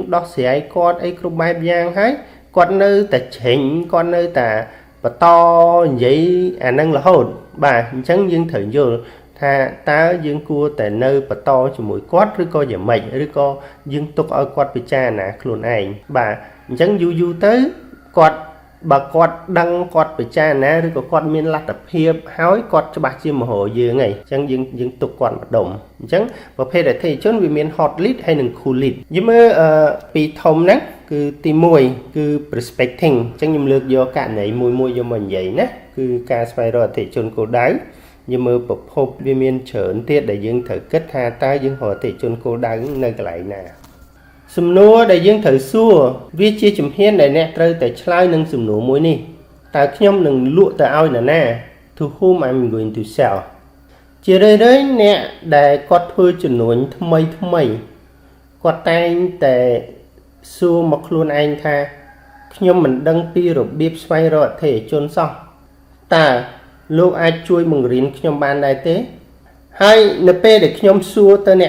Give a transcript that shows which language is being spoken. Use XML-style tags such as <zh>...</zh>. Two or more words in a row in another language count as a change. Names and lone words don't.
<km>ដោះស្រាយគាត់អីគ្រប់បែបយ៉ាងហើយគាត់នៅតែច្រេញគាត់នៅតែបន្តនិយាយអានឹងរហូតបាទអញ្ចឹងយើងត្រូវយល់ថាតើយើងគួរតែនៅបន្តជាមួយគាត់ឬក៏យ៉ាងម៉េចឬក៏យើងទុកឲ្យគាត់ពិចារណាខ្លួនឯងបាទអញ្ចឹងយូរទៅគាត់បើគាត់ដឹងគាត់ពិចារណាឬក៏គាត់មានលទ្ធភាពហើយគាត់ច្បាស់ជា មហោយើងហើយអញ្ចឹងយើងទុកគាត់ម្ដុំអញ្ចឹងប្រភេទអតិថិជនវាមាន</km> <en>hot lead</en> <km>ហើយនិង</km> <en>cool lead</en> <km>យើងមើលពីធំហ្នឹងគឺទី1គឺ prospecting អញ្ចឹងខ្ញុំលើកយកករណីមួយយកមកនិយាយណាគឺការស្វែងរកអតិថិជនគោលដៅយើងមើលប្រភពវាមាន ច្រើនទៀតដែលយើងត្រូវគិតថាតើយើងរកអតិថិជនគោលដៅនៅកន្លែងណាសំណួរដែលយើងត្រូវសួរវាជាជំហានដែលអ្នកត្រូវតែឆ្លើយនឹងសំណួរមួយនេះតើខ្ញុំនឹងលក់ទៅឲ្យ នរណា</km> <en>To whom I'm going to sell</en> <km>ជារឿយៗអ្នកដែលគាត់ធ្វើចំនួនថ្មីគាត់តែងតែសួរមកខ្លួនឯងថាខ្ញុំមិនដឹងពី របៀបស្វែងរកអតិថិជនសោះតើលោកអាចជួយបង្រៀនខ្ញុំបានដែរទេហើយនៅពេលដែលខ្ញុំសួរទៅអ្នក</km>